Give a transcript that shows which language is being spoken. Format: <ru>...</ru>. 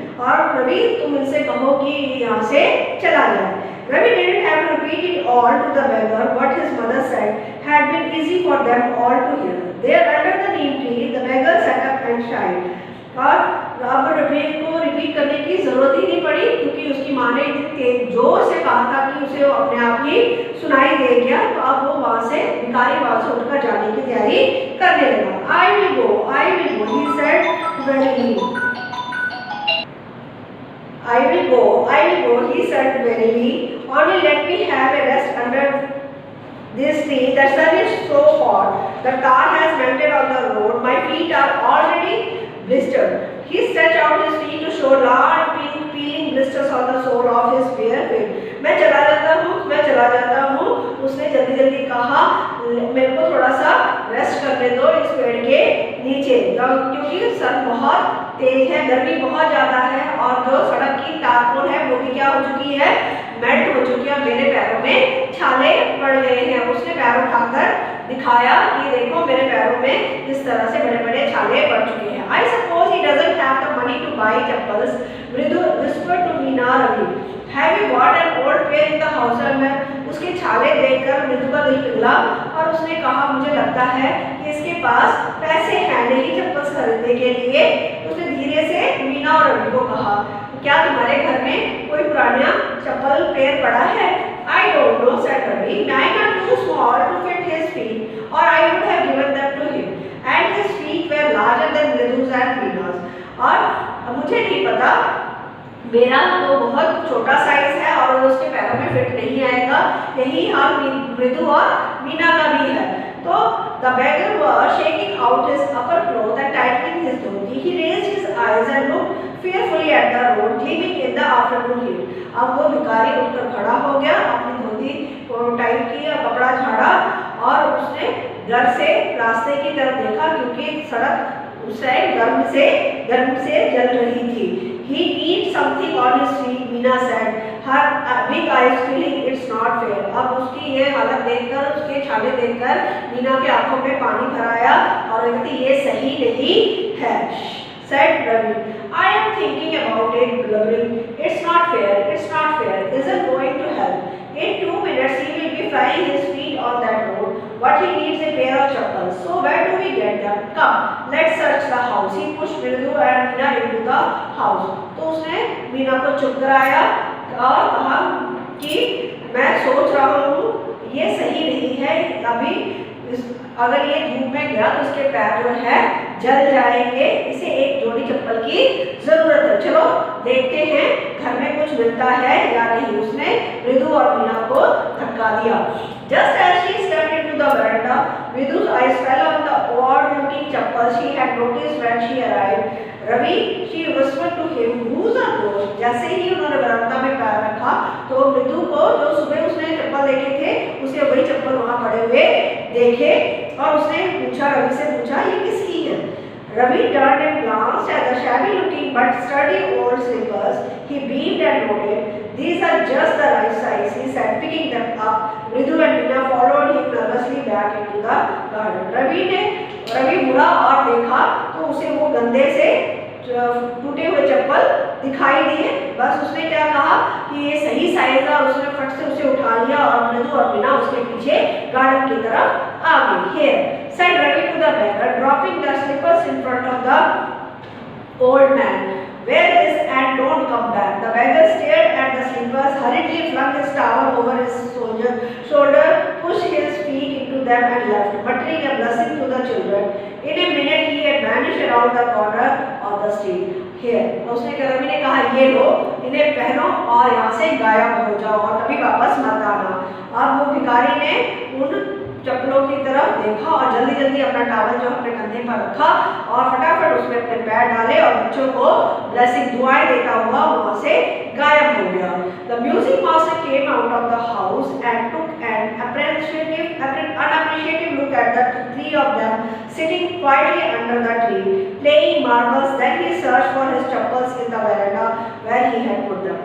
<hi>और रवि, तुम इनसे कहो कि यहाँ से चला जाए।</hi> <en>Ravi didn't have to repeat it all to the beggar. What his mother said had been easy for them all to hear. There under the neem tree, the beggar sat up and shied.</en> <hi>और अब रवि को repeat करने की जरूरत ही नहीं पड़ी, क्योंकि उसकी माँ ने इतनी जोर से कहा था कि उसे अपने आप ही सुनाई दे गया। तो अब वो वहां से भिखारी वहां से उठकर जाने की तैयारी करने लगा।</hi> <en>I will go, he said wearily. I will go, he said wearily. Only let me have a rest under this tree. The sun is so hot. The tar has melted on the road. My feet are already blistered. He stretched out his feet to show large pink peeling blisters on the sole of his bare feet.</en> <hi>मैं चला जाता हूँ। उसने जल्दी जल्दी कहा, मेरे को थोड़ा सा रेस्ट करने दो इस पेड़ के नीचे, क्योंकि सन बहुत तेज है, गर्मी बहुत ज्यादा है और जो सड़क की तारकोल है वो भी क्या हो चुकी है, मेल्ट हो चुकी है। मेरे पैरों में छाले पड़ गए हैं। उसने पैर उठाकर दिखाया कि देखो मेरे पैरों में किस तरह से बड़े बड़े छाले पड़ चुके हैं।</hi> <en>I suppose he doesn't have the money to buy chappals. Mridu whispered to Meena Ravi. Have you got an old pair in the house somewhere?</en> <hi>उसके छाले देखकर मृदु का दिल पिघला और उसने कहा, मुझे लगता है कि इसके पास पैसे हैं नहीं चप्पल खरीदने के लिए। उसने धीरे से मीना और रवि को कहा, क्या तुम्हारे घर में कोई पुराना चप्पल पेयर पड़ा है?</hi> <en>I don't know, said Ravi. Mine are too small to fit his feet, or I would have given them to him. And his feet were larger than Mridu's and Meena's.</en> <hi>और मुझे नहीं पता, मेरा तो बहुत छोटा साइज है और उसके पैरों में फिट नहीं आएगा। यही हाल मृदु और मीना का भी है।</hi> <en>तो the beggar was shaking out his upper cloth and tightening his dhoti. He raised his eyes and looked fearfully at the road gleaming in the afternoon heat.</en> <hi>अब वो भिखारी उठकर खड़ा हो गया, अपनी धोती को टाइट किया, कपड़ा झाड़ा और उसने घर से रास्ते की तरफ देखा, क्योंकि सड़क उस साइड गर्म से जल रही थी।</hi> <en>He need something on his feet, Meena said. Her big eyes feeling it's not fair.</en> <hi>अब उसकी ये हालत देखकर, उसके छाले देखकर मीना के आंखों में पानी भर आया और कहती ये सही नहीं है।</hi> <en>Said Ravi, I am thinking about it, blubbering. It's not fair. Isn't going to help. In 2 minutes he will be frying his feet on that road. What he needs a pair of chappals. So where do we get them? Come, let's search the house. He pushed Mridu and Meena into the house.</en> <hi>तो उसने मीना को चुप कराया और कहा कि मैं सोच रहा हूँ ये सही नहीं है, अभी अगर ये धूप में गया तो इसके पैर जो है जल जाएंगे, इसे एक जोड़ी चप्पल की जरूरत है। चलो देखते हैं घर में कुछ मिलता है या नहीं। उसने मृदु और मीना को धक्का दिया।</hi> <en>Just as she stepped into the veranda, Mridu's eyes fell on the odd-looking chappals she had noticed when she arrived. Ravi, she whispered to him, whose are those?</en> <hi>जैसे ही उन्होंने बरामदा में पैर रखा तो मृदु को जो सुबह उसने चप्पल देखे थे उसे वही चप्पल वहां पड़े हुए देखे और उसने रवि से पूछा ये किसकी है?</hi> <en>Ravi turned and glanced at the shabby-looking but sturdy old slippers. He beamed and nodded. These are just the right size, he said, picking them up. Mridu and Meena followed him nervously back into the garden.</en> <hi>Ravi मुड़ा और देखा तो उसे वो गंदे से टूटे हुए चप्पल दिखाई दिए। बस उसने क्या कहा कि ये सही साइज है और उसने फट से उसे उठा लिया और मृदु और मीना उसके पीछे गार्डन की तरफ आ गई।</hi> <en>Here, said Ravi to the beggar, dropping the slippers in front of the old man. Wear this and don't come back. The beggar stared at the slippers, hurriedly flung his towel over his shoulder, pushed his feet into them and left, muttering a blessing to the children. In a minute he had vanished around the corner of the street.</en> <hi>Here, उसने रवि ने कहा ये लो, इन्हें पहनो और यहाँ से गायब हो जाओ और कभी वापस मत आना। अब वो भिखारी ने उन चप्पलों की तरफ देखा और जल्दी जल्दी अपना टॉवल जो अपने कंधे पर रखा और फटाफट उसमें अपने पैर डाले और बच्चों को ब्लेसिंग दुआएं देता हुआ वहां से गायब हो गया।</hi> <en>The music master came out of the house and took an unappreciative look at the three of them sitting quietly under the tree, playing marbles. Then he searched for his chappals in the veranda where he had put them.</en>